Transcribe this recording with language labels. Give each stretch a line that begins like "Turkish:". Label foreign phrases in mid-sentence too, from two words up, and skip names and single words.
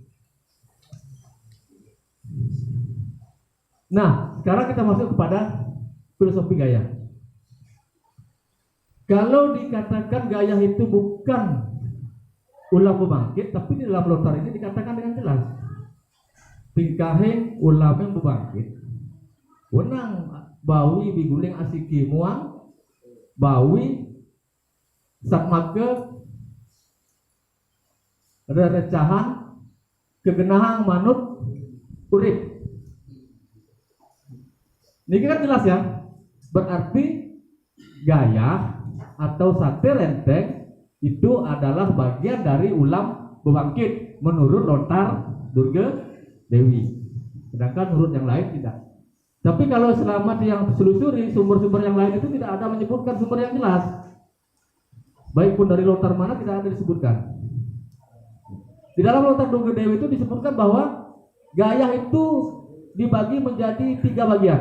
Indonesian: Nah, sekarang kita masuk kepada filosofi gaya. Kalau dikatakan gaya itu bukan ulam bebangkit, tapi di dalam lontar ini dikatakan dengan jelas,
Balinese: tingkahing ulam yang bebangkit, wenang bawi biguling asiki muang, bawi sakmake rerecahan kegenahang manut urip.
Indonesian: Ini kan jelas ya. Berarti gaya atau sate lenteng itu adalah bagian dari ulam bebangkit menurut lontar Durga Dewi. Sedangkan menurut yang lain tidak. Tapi kalau selama yang selusuri sumber-sumber yang lain itu tidak ada menyebutkan sumber yang jelas. Baik pun dari lontar mana tidak ada disebutkan. Di dalam lontar Durga Dewi itu disebutkan bahwa gaya itu dibagi menjadi 3 bagian.